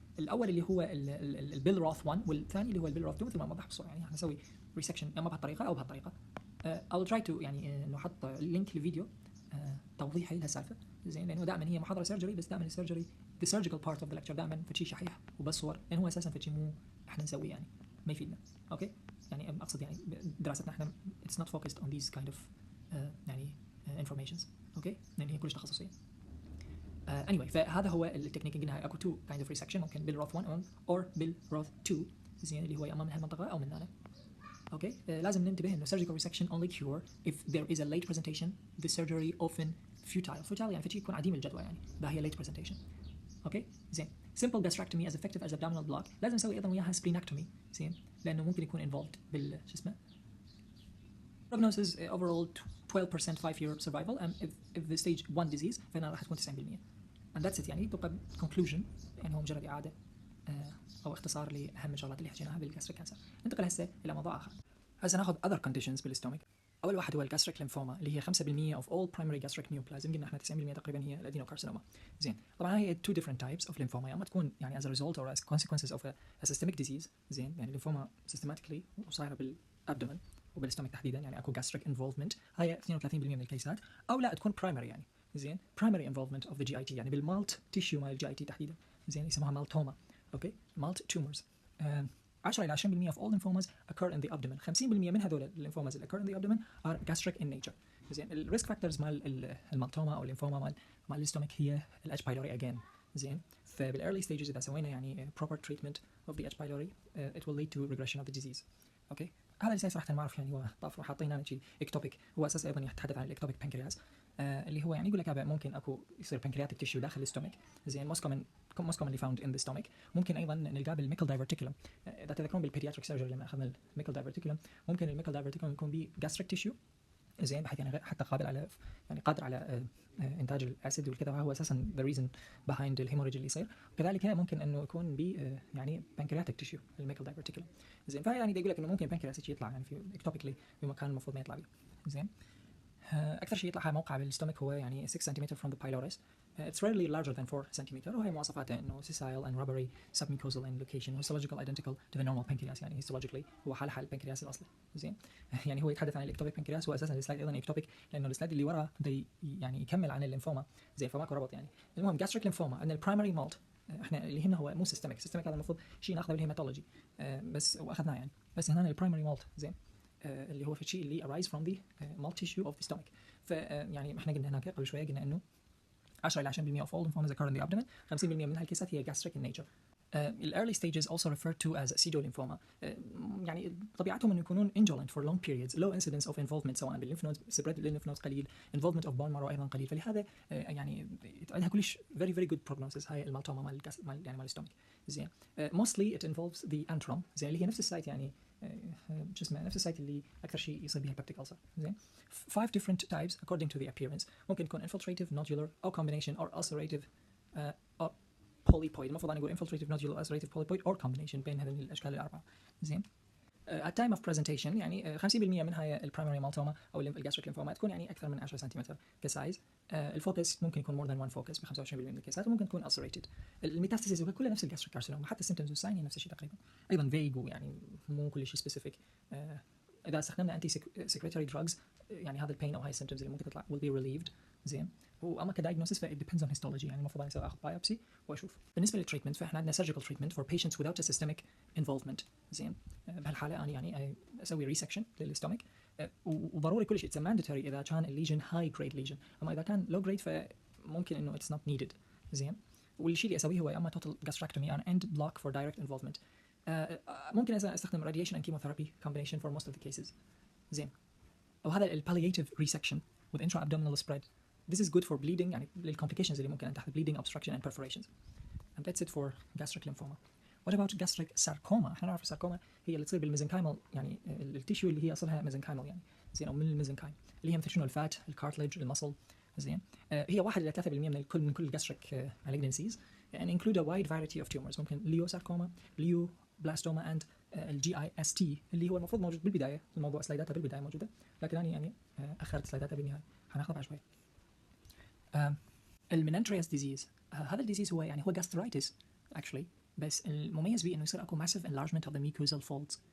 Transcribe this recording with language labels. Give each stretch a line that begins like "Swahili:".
Arabic: الاول اللي هو البيل روث 1 والثاني اللي هو البيل روث 2 مثل ما وضح بسرعه يعني نسوي ريسكشن اما بهالطريقه او بهالطريقه.
English: I'll try to
Arabic: يعني انه احط لينك لفيديو توضيحي لهالسالفه زين لانه دائما هي محاضره سيرجري بس دائما السيرجري
English: the surgical part of the lecture
Arabic: دائما فشي شحيح وبس صور لانه هو اساسا فشي مو احنا نسويه يعني ما يفيدنا. اوكي يعني اقصد يعني دراستنا احنا
English: it's not focused on these kind of
Arabic: يعني
English: informations.
Arabic: اوكي لان هي كلش تخصصيه. anyway فهذا هو التكنيك قلنا اكو
English: two kind of resection
Arabic: ممكن بالروث 1 or بالروث 2 زين اللي هو اما من هالمنطقه او من هنا. اوكي لازم ننتبه انه
English: surgical resection only cure if there is a late presentation the surgery often futile
Arabic: يعني فتي يكون عديم الجدوى يعني ده هي
English: late presentation.
Arabic: اوكي زين
English: simple gastrectomy as effective as abdominal block
Arabic: لازم نسوي ايضا وياها
English: splenectomy
Arabic: زين لانه ممكن يكون
English: involved
Arabic: بال شو اسمه
English: prognosis overall 12% 5-year survival and if the stage 1 disease
Arabic: فهنا راح تكون
English: 90% and that's it.
Arabic: يعني تبقى conclusion يعني هو مجرد اعاده او اختصار لاهم الشغلات اللي حكيناها بالجاستريك كانسر. ننتقل هسه الى موضوع اخر. هسه ناخذ
English: other conditions
Arabic: بالاستومك. اول واحد هو الجاستريك ليمفوما اللي هي
English: 5% of all primary gastric neoplasm.
Arabic: قلنا احنا 90% تقريبا هي الادينوكارسينوما. زين طبعا هي
English: two different types of lymphoma.
Arabic: اما تكون يعني
English: as a result or as consequences of a systemic disease
Arabic: زين يعني الليمفوما systematically وصايره بالابدومن وبالاستومك تحديدا يعني اكو
English: gastric involvement
Arabic: هاي 32% من الكيسات او لا تكون primary يعني زين
English: primary involvement of the GIT
Arabic: يعني بالمالت تيشيو مال الجي اي تي تحديدا زين يسموها مالتوما. اوكي مالت
English: tumors 10 إلى 20% of all lymphomas occur in the abdomen. 50%
Arabic: من هذول الليمفوماز اللي
English: occur in the abdomen are gastric in nature.
Arabic: زين الريسك فاكتورز مال المالتوما او الليمفوما مال الاستومك هي الاتش بايلوري again زين. فبالايرلي ستيجز اذا سوينا يعني
English: proper treatment of the H pylori it will lead to regression of the disease.
Arabic: اوكي هذا اللي صراحه ما اعرف يعني هو طاف حاطين هنا شيء اكتوبيك، هو اساس ايضا يتحدث عن الاكتوبيك بانكرياس اللي هو يعني يقول لك ممكن اكو يصير بانكرياتيك تيشيو داخل الاستومك.
English: زين most commonly found in the stomach.
Arabic: ممكن ايضا نلقاه بالميكل دايفرتيكولم. اذا تذكرون بالبيدياتريك سيرجري لما اخذنا الميكل دايفرتيكولم، ممكن الميكل دايفرتيكولم يكون به
English: gastric tissue
Arabic: زين، بحيث يعني حتى قادر على انتاج الاسيد والكذا، وهو اساسا
English: the reason behind
Arabic: الهيموريج اللي يصير. وكذلك ممكن انه يكون ب يعني بانكرياتيك تيشيو الميكل دايفرتيكولم. زين فيعني يقول لك انه ممكن بانكرياس يطلع يعني في اكتوبيكلي في مكان المفروض ما يطلع به. زين اكثر شيء يطلع موقع بالاستومك هو يعني
English: 6 cm from the pylorus. It's rarely larger than 4 cm.
Arabic: وهي مواصفاته انه
English: sessile and rubbery submucosal in location histological identical to the normal pancreas.
Arabic: يعني histologically هو حال البنكرياس الاصلي. زين يعني هو يتحدث عن الاكتوبيك بنكرياس، واساسا السلايد ايضا اكتوبيك لانه السلايد اللي وراه بده يعني يكمل عن الليمفوما. زين فماكو ربط يعني. المهم gastric lymphoma ان البرايمري مالت احنا اللي هنا هو مو سيستميك هذا المفروض شيء ناخذه بالهيماتولوجي بس واخذناه يعني، بس هنا البرايمري مالت زين اللي هو في الشيء اللي
English: arise from the malt tissue of the stomach.
Arabic: فيعني احنا قلنا هناك قبل شويه قلنا انه 10 إلى
English: 20% of all lymphomas occur in the abdomen. 50%
Arabic: من هالكيسات هي
English: gastric in nature. early stages also referred to as pseudolymphoma.
Arabic: يعني طبيعتهم انه يكونون
English: indolent for long periods, low incidence of involvement
Arabic: سواء بالليمف نود
English: spread
Arabic: للليمف نود قليل,
English: involvement of bone marrow
Arabic: ايضا قليل. فلهذا يعني عندها كلش
English: very very good prognosis
Arabic: هاي المالتوما مال يعني مال الستومك. زين
English: mostly it involves the antrum
Arabic: زين اللي هي نفس السايت يعني شو اسمه نفس السايت اللي اكثر شيء يصيب بها peptic ulcer.
English: زين 5 different types according to the appearance.
Arabic: ممكن يكون
English: infiltrative nodular او combination or ulcerative or polypoid.
Arabic: المفروض انا اقول
English: infiltrative nodular ulcerative polypoid or combination
Arabic: بين هذه الاشكال الاربعه. زين
English: at time of presentation
Arabic: يعني 50% من هاي البرايمري مالتوما او الجاستريك ليمفوما تكون يعني اكثر من 10 سنتيمتر كسايز. الفوكس ممكن يكون
English: more than one focus
Arabic: ب 25% من الكيسات, وممكن تكون ulcerated. الميتاستاسيس كلها نفس الجاستريك كارسينوما, حتى السيمبتومز والساين نفس الشيء تقريبا, ايضا فيج ويعني مو كل شيء سبيسيفيك. اذا استخدمنا انتي سكريتوري دراجز يعني هذا البين او هاي السيمبتومز اللي ممكن تطلع
English: will be relieved.
Arabic: زين واما كدايجنوستس ف
English: it depends on histology,
Arabic: يعني المفروض انا اسوي اخذ بايوبسي واشوف. بالنسبه للتريتمنت فاحنا عندنا
English: surgical treatment for patients without a systemic involvement.
Arabic: زين بهالحاله انا يعني اسوي ريسكشن للاستومك, وضروري كل شيء
English: it's mandatory
Arabic: اذا كان الليجن هاي جريد ليجن, اما اذا كان لو جريد فممكن انه
English: it's not needed.
Arabic: زين والشيء اللي اسويه هو يا اما
English: total gastrectomy or end block for direct involvement.
Arabic: ممكن استخدم
English: radiation and chemotherapy combination for most of the cases.
Arabic: زين وهذا البالياتيف ريسكشن
English: with intra-abdominal spread. This is good for bleeding
Arabic: يعني للcomplications اللي ممكن أن تحدث
English: bleeding, obstruction and perforations. And that's it for gastric lymphoma. What about gastric sarcoma؟
Arabic: احنا نعرف الساركوما هي اللي تصير بالميزنكايمال يعني التيشو اللي هي اصلها ميزنكايمال يعني زين او من الميزنكايم اللي هي مثل شنو الفات, الكارتليج, المصل. زين هي 1 إلى 3% من كل
English: gastric malignancies and include a wide variety of tumors.
Arabic: ممكن ليوساركوما, ليوبلاستوما and الGIST اللي هو المفروض موجود بالبدايه, الموضوع سلايداتها بالبدايه موجوده, لكن انا يعني اخرت سلايداتها بالنهايه, هناخذها بعد شوي. المننترياس ديزيز هذا الديزيز هو يعني هو
English: gastritis actually,
Arabic: بس المميز به انه يصير اكو
English: massive enlargement of the mucosal folds.